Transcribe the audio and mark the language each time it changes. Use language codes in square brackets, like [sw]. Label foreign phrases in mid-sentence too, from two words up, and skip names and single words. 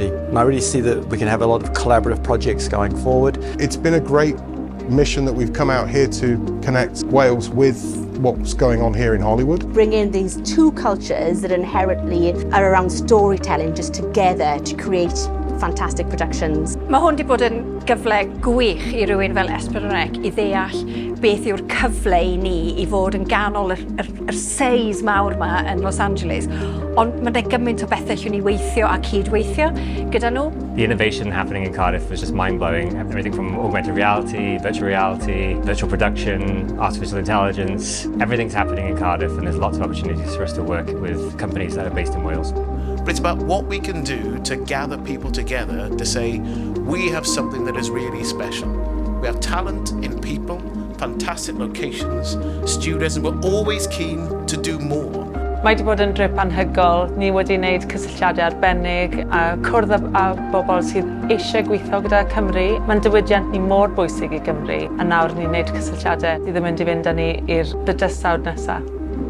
[en] And I really see that we can have a lot of collaborative projects going forward. It's been a great mission that we've come out here to connect Wales with what's going on here in Hollywood. Bring in these two cultures that inherently are around storytelling just together to create fantastic productions. [cy] Mae hwn wedi bod yn gyfle gwych I rywun fel Esbyrnec I ddeall beth yw'r cyfle I ni I fod yn ganol yr seis mawr yma yn Los Angeles. Ond mae'n gymaint o bethau llwn I weithio a cydweithio gyda nhw. [en] The innovation happening in Cardiff was just mind-blowing. Everything from augmented reality, virtual production, artificial intelligence. Everything's happening in Cardiff and there's lots of opportunities for us to work with companies that are based in Wales. But it's about what we can do to gather people together to say, we have something that is really special. We have talent in people, fantastic locations, students, and we're always keen to do more. [cy] Mae wedi bod yn drip anhygoel. Ni wedi wneud cysylltiadau arbennig a cwrdd â bobl sydd eisiau gweithio gyda Cymru. Mae'n diwydiant ni mor bwysig I Gymru a nawr ni'n wneud cysylltiadau sydd yn mynd I fynd â ni i'r bydysawd nesaf.